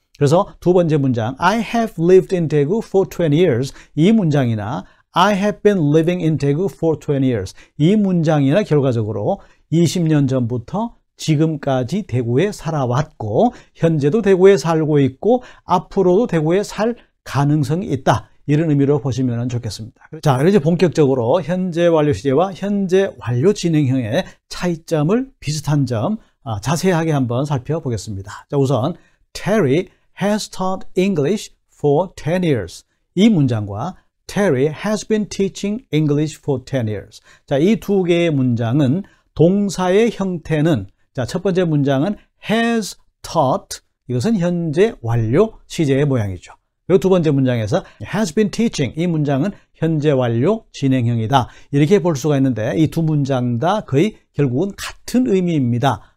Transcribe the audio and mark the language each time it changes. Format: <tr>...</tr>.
<ko>그래서 두 번째 문장</ko> <en>I have lived in Daegu for 20 years,</en> <ko>이 문장이나</ko> <en>I have been living in Daegu for 20 years,</en> <ko>이 문장이나 결과적으로 20년 전부터 지금까지 대구에 살아왔고, 현재도 대구에 살고 있고, 앞으로도 대구에 살 가능성이 있다, 이런 의미로 보시면 좋겠습니다. 자, 그럼 이제 본격적으로 현재 완료 시제와 현재 완료 진행형의 차이점을, 비슷한 점 자세하게 한번 살펴보겠습니다. 자, 우선</ko> <en>Terry has taught English for 10 years.</en> <ko>이 문장과</ko> <en>Terry has been teaching English for 10 years.</en> <ko>자, 이 두 개의 문장은 동사의 형태는, 자, 첫 번째 문장은</ko> <en>has taught,</en> <ko>이것은 현재 완료 시제의 모양이죠. 그리고 두 번째 문장에서</ko> <en>has been teaching,</en> <ko>이 문장은 현재 완료 진행형이다. 이렇게 볼 수가 있는데 이 두 문장 다 거의 결국은 같은 의미입니다.</ko>